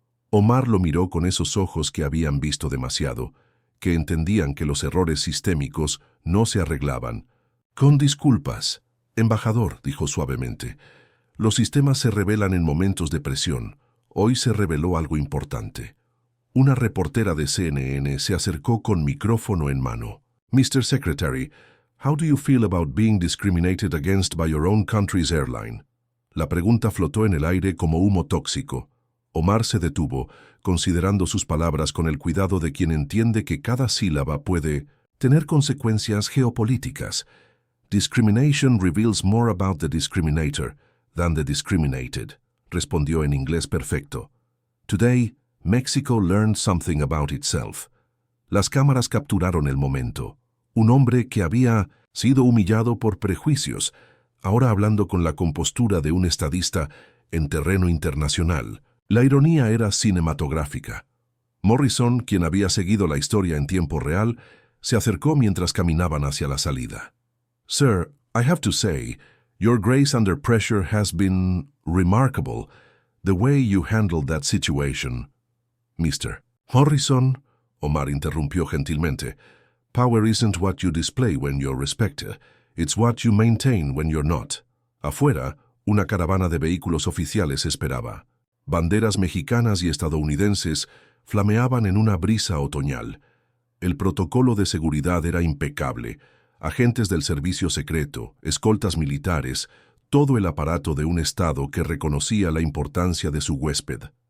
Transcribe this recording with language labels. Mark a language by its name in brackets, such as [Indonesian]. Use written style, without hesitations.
[Spanish] Omar lo miró con esos ojos que habían visto demasiado, que entendían que los errores sistémicos no se arreglaban. Con disculpas, embajador, dijo suavemente. Los sistemas se revelan en momentos de presión. Hoy se reveló algo importante. Una reportera de CNN se acercó con micrófono en mano. [English] Mr. Secretary, how do you feel about being discriminated against by your own country's airline? [Spanish] La pregunta flotó en el aire como humo tóxico. Omar se detuvo, considerando sus palabras con el cuidado de quien entiende que cada sílaba puede tener consecuencias geopolíticas. [English] Discrimination reveals more about the discriminator than the discriminated, [Spanish] respondió en inglés perfecto. [English] Today, Mexico learned something about itself. [Spanish] Las cámaras capturaron el momento. Un hombre que había sido humillado por prejuicios, ahora hablando con la compostura de un estadista en terreno internacional. La ironía era cinematográfica. Morrison, quien había seguido la historia en tiempo real, se acercó mientras caminaban hacia la salida. [English] Sir, I have to say, your grace under pressure has been remarkable, the way you handled that situation. Mr. Morrison, [Spanish] Omar interrumpió gentilmente, [English] power isn't what you display when you're respected, it's what you maintain when you're not. [Spanish] Afuera, una caravana de vehículos oficiales esperaba. Banderas mexicanas y estadounidenses flameaban en una brisa otoñal. El protocolo de seguridad era impecable. Agentes del servicio secreto, escoltas militares, todo el aparato de un Estado que reconocía la importancia de su huésped.